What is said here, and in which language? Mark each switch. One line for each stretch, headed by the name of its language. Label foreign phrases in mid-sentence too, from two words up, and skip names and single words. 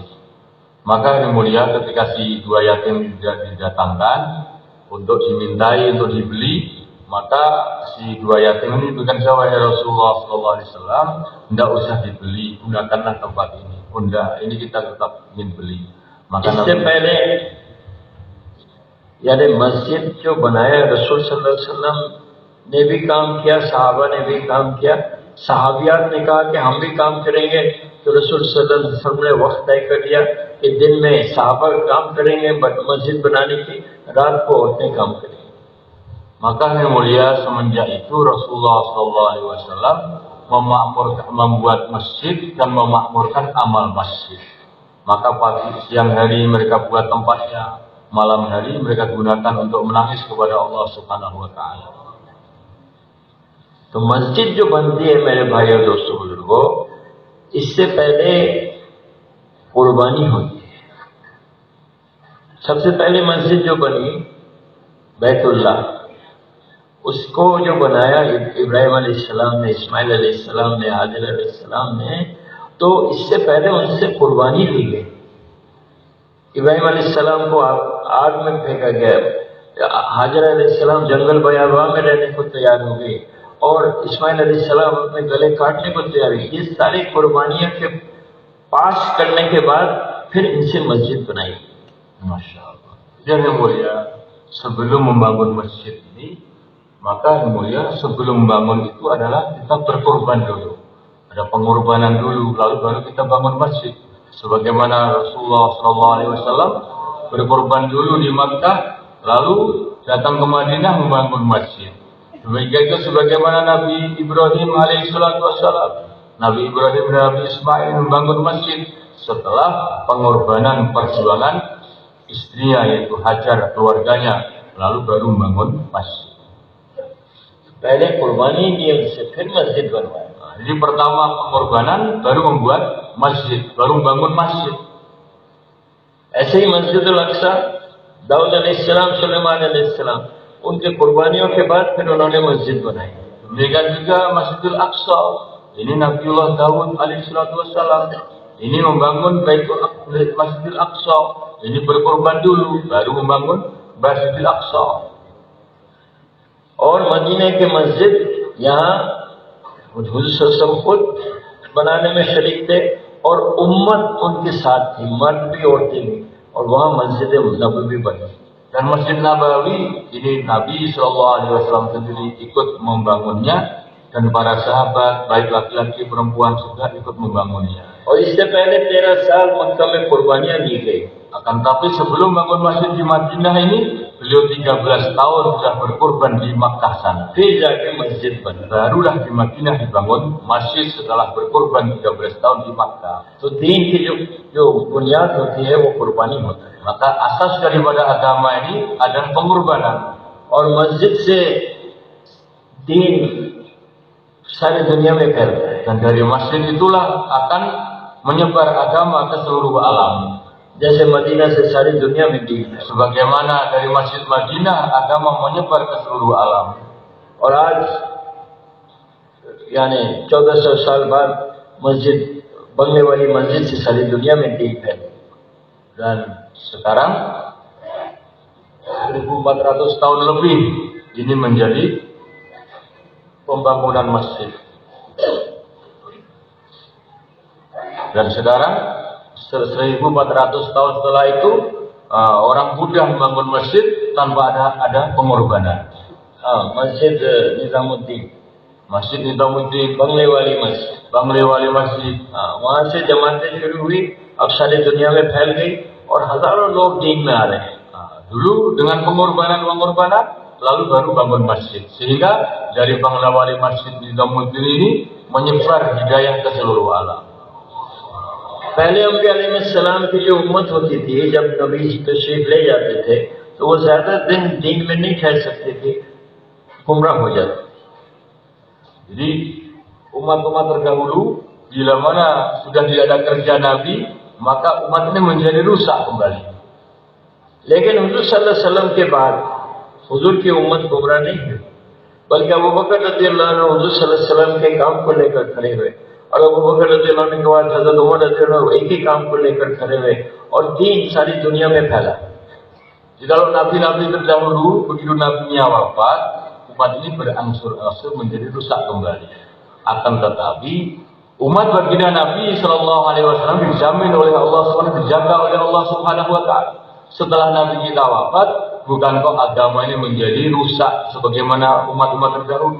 Indonesian: Maka yang mulia ketika si dua yatim didatangkan untuk dimintai, untuk dibeli, maka si dua yatim ini bukan jawab,
Arabic: يا رسول الله
Indonesian: SAW, tidak usah dibeli, gunakanlah tempat ini. Bunda, ini kita tetap ingin beli. Maka
Hindi: इससे पहले यानी मस्जिद जो बनाया रसूल
Arabic: صلى الله عليه وسلم
Hindi: ने भी काम किया, सहाबा ने भी काम किया। सहाबियात ने कहा कि हम भी काम करेंगे, तो रसूल
Arabic: صلى الله عليه وسلم
Hindi: ने वक्त तय कर दिया कि दिन में सहाबा काम करेंगे मस्जिद बनाने की, रात को औरतें काम करेंगी।
Indonesian: Maka yang mulia semenjak itu Rasulullah SAW membuat masjid dan memakmurkan amal masjid. Maka pagi siang hari mereka buat tempatnya, malam hari mereka gunakan untuk menangis kepada Allah
Arabic: سبحانه وتعالى.
Hindi: तो मस्जिद जो बनती है मेरे भाई और दोस्तों बुजुर्गों, इससे पहले कुर्बानी होती है। सबसे पहले मस्जिद जो बनी बैतुल्लाह, उसको जो बनाया इब्राहिम अलैहिस्सलाम ने, इस्माइल अलैहिस्सलाम ने, हाजिर अलैहिस्सलाम ने, तो इससे पहले उनसे कुर्बानी ली गई। इब्राहिम अलैहिस्सलाम को आग में फेंका गया, हाजिर अलैहिस्सलाम जंगल बयाबा में रहने को तैयार हो गई और इस्माइल अलैहिस्सलाम अपने गले काटने को तैयार हुई। ये सारी कुर्बानियों के पास करने के बाद फिर इनसे मस्जिद बनाई।
Indonesian: Masyaallah. Jadi yang mulia, sebelum membangun masjid ini, maka yang mulia sebelum membangun itu adalah kita berkorban dulu. Ada pengorbanan dulu, lalu baru kita bangun masjid. Sebagaimana Rasulullah SAW berkorban dulu di Makkah, lalu datang ke Madinah membangun masjid. Demikian itu sebagaimana Nabi Ibrahim alaihissalam, Nabi Ibrahim dan Nabi Ismail membangun masjid setelah pengorbanan perjuangan istrinya yaitu Hajar, keluarganya, lalu baru membangun masjid.
Hindi: पहले कुर्बानी की उनसे फिर मस्जिद बनवाया।
Indonesian: Jadi pertama pengorbanan, baru membuat masjid, baru membangun masjid.
Hindi: ऐसे ही मस्जिदुल अक्सा, दाऊद अलैहिस्सलाम, सुलेमान अलैहिस्सलाम, उनके कुर्बानियों के बाद फिर उन्होंने मस्जिद बनाई।
Indonesian: Demikian juga Masjidil Aqsa, ini Nabiullah Daud alaihissalam, ini membangun Masjidil Aqsa, ini berkorban dulu, baru membangun Masjidil Aqsa.
Hindi: और मदीने के मस्जिद यहाँ हुजूर सल्लल्लाहु खुद बनाने में शरीक थे और उम्मत उनके साथ थी, मर्द भी औरतें भी, और वहाँ मस्जिद नबवी बनी।
Indonesian: Dan Masjid Nabawi ini Nabi SAW sendiri ikut membangunnya dan para sahabat baik laki-laki perempuan juga ikut membangunnya.
Hindi: और इससे पहले 13 साल मक्का में कुर्बानियां दी गई।
Indonesian: Akan tapi sebelum bangun masjid di Madinah ini, beliau 13 tahun sudah berkorban di Makkah sana.
Hindi: फिर जाके मस्जिद बनी।
Indonesian: Barulah di Madinah dibangun masjid setelah berkorban 13 tahun di Makkah.
Hindi: तो दीन की जो बुनियाद होती है वो कुर्बानी होता है।
Indonesian: Maka asas daripada agama ini adalah pengorbanan.
Hindi: और मस्जिद से दीन सारी दुनिया में फैलता है।
Indonesian: Dan dari masjid itulah akan menyebar agama ke seluruh alam.
Hindi: जैसे मदीना से सारी दुनिया में दीन है।
Indonesian: Sebagaimana dari Masjid Madinah agama menyebar ke seluruh alam.
Hindi: और आज यानी 1400 साल बाद मस्जिद बनने वाली मस्जिद से सारी दुनिया में दीन फैली।
Indonesian: Dan sekarang 1400 tahun lebih ini menjadi pembangunan masjid. Dan sekarang 1400 tahun setelah itu orang Buddha membangun masjid tanpa ada pengorbanan.
Hindi: हाँ, मस्जिद निजामुद्दीन,
Indonesian: Masjid Nizamuddin
Hindi: बंगले वाली मस्जिद, बंगले वाली मस्जिद, वहां से जमातें शुरू हुई, अब सारी दुनिया में फैल गई और हजारों लोग दीन में आ रहे हैं।
Indonesian: Dulu dengan pengorbanan lalu baru bangun masjid, sehingga dari Bangla Wali Masjid di Damuddin ini menyebar hidayah ke seluruh alam.
Hindi: पहले अम्बिया अलैहिस्सलाम की जो उम्मत होती थी, जब नबी तशरीफ ले जाते थे तो वो ज्यादा दिन दीन में नहीं ठहर सकते थे, गुमराह हो जाते।
Indonesian: Jadi umat-umat terdahulu bila mana sudah tidak ada kerja Nabi, maka umat ini menjadi rusak kembali.
Hindi: लेकिन हुजूर
Arabic: صلى الله عليه وسلم
Hindi: के बाद हुजूर की उम्मत गुमराह नहीं हुई, बल्कि अबू बकर
Arabic: رضي الله عنه
Hindi: हुजूर
Arabic: صلى الله عليه وسلم
Hindi: के काम को लेकर खड़े हुए और अबू बकर
Arabic: رضي الله عنه
Hindi: के बाद हज़रत उमर
Arabic: رضي الله عنه
Hindi: एक ही काम को लेकर खड़े हुए और दीन सारी दुनिया में फैला।
Indonesian: Kalau nabi-nabi terdahulu begitu nabinya wafat, umat ini berangsur-angsur menjadi rusak kembali. Akan tetapi umat baginda Nabi
Arabic: صلى الله عليه وسلم
Indonesian: dijamin oleh Allah SWT, dijaga oleh Allah
Arabic: سبحانه وتعالى.
Indonesian: Setelah Nabi kita wafat, bukan kok agama ini menjadi rusak sebagaimana umat-umat terdahulu.